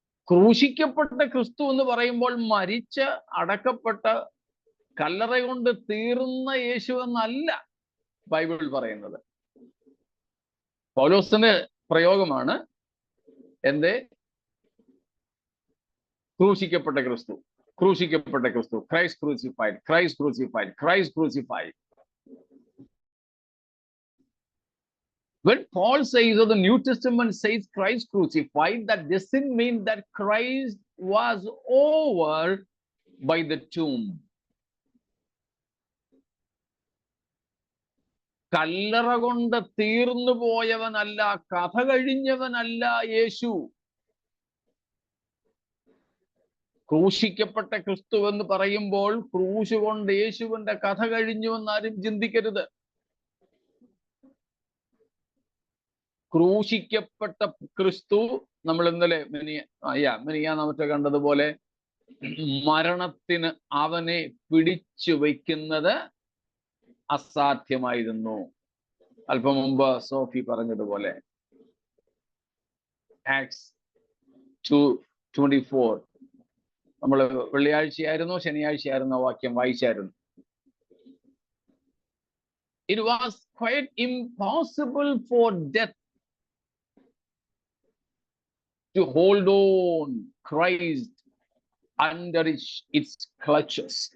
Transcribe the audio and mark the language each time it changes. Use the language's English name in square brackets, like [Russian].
[Malayalam] ക്രൂശിക്കപ്പെട്ട ക്രിസ്തു എന്ന് പറയുമ്പോൾ മരിച്ച് അടക്കപ്പെട്ട കല്ലറ കൊണ്ട് തീർന്ന യേശു എന്നല്ല ബൈബിൾ പറയുന്നത്. പൗലോസിന്റെ പ്രയോഗമാണ് എന്റെ ക്രൂശിക്കപ്പെട്ട ക്രിസ്തു, ക്രൂശിക്കപ്പെട്ട ക്രിസ്തു, [English] Christ crucified, Christ crucified, Christ crucified. When Paul says, or the New Testament says Christ crucified, that doesn't mean that Christ was over by the tomb. [Malayalam] കല്ലറ കൊണ്ട് തീർന്നു പോയവനല്ല, കഥ കഴിഞ്ഞവനല്ല യേശു. ക്രൂശിക്കപ്പെട്ട ക്രിസ്തു എന്ന് പറയുമ്പോൾ ക്രൂശ് കൊണ്ട് യേശുവിന്റെ കഥ കഴിഞ്ഞു എന്നാരും ചിന്തിക്കരുത്. ക്രൂശിക്കപ്പെട്ട ക്രിസ്തു, നമ്മൾ ഇന്നലെ മിനിയാന്നമറ്റ കണ്ടതുപോലെ മരണത്തിന് അവനെ പിടിച്ചു വയ്ക്കുന്നത് അസാധ്യമായിരുന്നു. അല്പം മുമ്പ് സോഫി പറഞ്ഞതുപോലെ ആക്ട്സ് 2:24 നമ്മൾ വെള്ളിയാഴ്ചയായിരുന്നോ ശനിയാഴ്ചയായിരുന്നോ വാക്യം വായിച്ചായിരുന്നു. [English] It was quite impossible for death to hold on Christ under its clutches.